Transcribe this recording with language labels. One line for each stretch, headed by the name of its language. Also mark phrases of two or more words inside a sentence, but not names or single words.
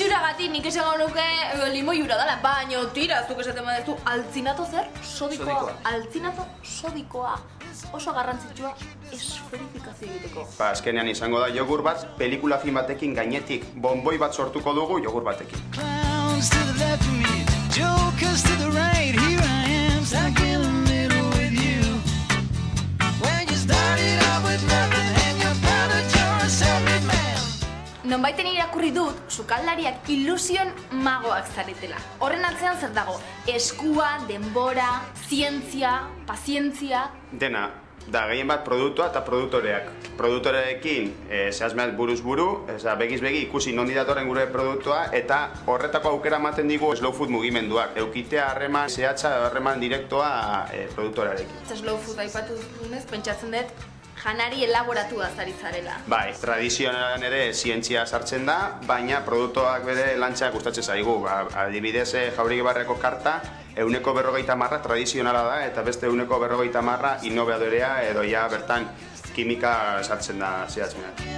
Basque: Itxuragatik nik esango nuke limoi ura dela, baina tira, zuk esaten badezu, altzinato zer? Sodikoa. Altzinato sodikoa. Oso garrantzitsua esferifikazio egiteko. Azkenean izango da jogur bat, pelikula film batekin gainetik bonboi bat sortuko dugu jogur batekin.
English: Clowns to the left of me, jokers to the right. Here I am, stuck in the middle with you. When you started out with nothing and you're proud that you're a self-made man.
Basque: Nonbaiten irakurri dut, sukaldariak ilusioen magoak zaretela. Horren atzean zer dago? Eskua, denbora, zientzia, pazientzia. Dena, da gehien bat produktua eta produktoreak. Produktoreekin zehazmeat buruz buru, begiz begi ikusi nondi datorren gure produktua, eta horretako aukera ematen digu slow food mugimenduak. Eukitea harreman zehatza, harreman direktoa produktorearekin. Slow food aipatu dunez, pentsatzen dut, janari elaboratua zari zarela. Bai, tradizionalan ere zientzia sartzen da, baina produktuak bere lantxak gustatzen zaigu. Adibidez, Jauregi Barriako karta, 150% tradizionala da, eta beste 150% innovadorea edo ja bertan kimika sartzen da zehatzenean.